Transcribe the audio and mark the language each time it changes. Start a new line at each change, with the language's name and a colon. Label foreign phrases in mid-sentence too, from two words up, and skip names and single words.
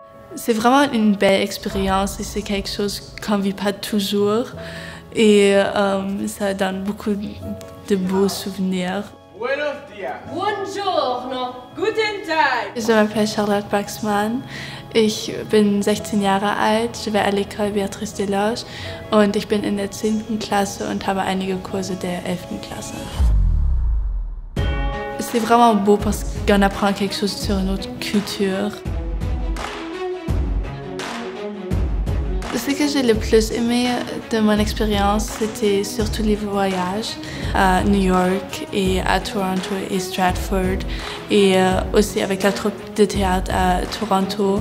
French: C'est vraiment une belle expérience et c'est quelque chose qu'on ne vit pas toujours. Et ça donne beaucoup de beaux souvenirs.
Spanish: Buenos días.
German: Buongiorno. Guten Tag.
French: Je m'appelle Charlotte Baxmann.
German: Ich bin 16 Jahre alt,
French: je vais à l'école Béatrice Desloges
German: und ich bin in der 10. Klasse und habe einige Kurse der 11. Klasse.
French: C'est vraiment beau parce qu'on apprend quelque chose sur notre culture. Ce que j'ai le plus aimé de mon expérience, c'était surtout les voyages à New York et à Toronto et Stratford et aussi avec la troupe de théâtre à Toronto.